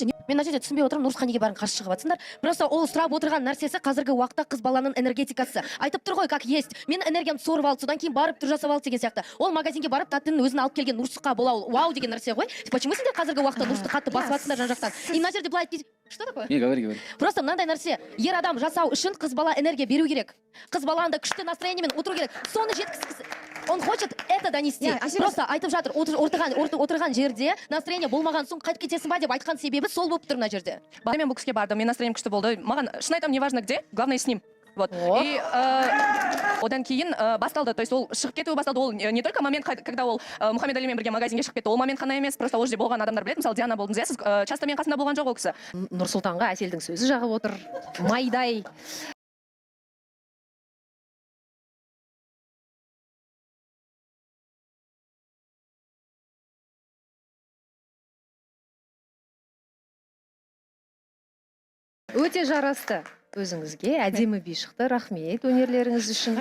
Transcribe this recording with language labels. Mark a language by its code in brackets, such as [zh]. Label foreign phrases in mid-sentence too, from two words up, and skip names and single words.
[kk] Мен мына жерде түсінбей отырмын, Нұрсұлтан неге бәрін қарсы шығып жатсыңдар. Просто ол сұрап отырған нәрсесі қазіргі уақытта қыз баланың энергетикасы. Айтып тұр ғой, [ru] как есть. [kk] Мен энергиямды сорып алды, содан кейін барып тұр жасап алды деген сияқты. Ол магазинге барып таттының өзін алып келген Нұрсұқа бола ол вау деген нәрсе ғой. Почему сендер қазіргі уақытта Нұрсұқты қатты басып жатсыңдар жан-жақтан? И мына жерде былай айтып, [ru] что такое? Не, говори. [kk] Просто мынандай нәрсе, ер адам жасау үшін қыз бала энергия беру керек. Қыз баланы да күшті настроениемен отыру керек. Соны жеткізгісі. [ru] Он хочет это донести. [kk] Просто айтып жатыр, отырған жерде настроение болмаған соң қайтып кетесің ба деп айтқан себебі сол болып тұр мына жерде. Мен бұл кісіге бардым, мен настроением күшті болды. Маған шын айтамын, [ru] неважно где, главное с ним. Вот. [kk] И одан кейін басталды, [ru] то есть [kk] ол шығып кетуі басталды. Ол [ru] не только момент, когда [kk] ол Мұхаммед Алимен бірге магазинге шығып кетті, ол момент қана емес, просто ол жерде болған адамдар біледі. Мысалы Диана болдыңыз, иә, сіз часто мен қасында болған жоқ ол кісі. Нұрсұлтанға Әселдің сөзі жағып отыр, майдай. Өте жарасты өзіңізге, әдемі би шықты, рахмет өнерлеріңіз үшін.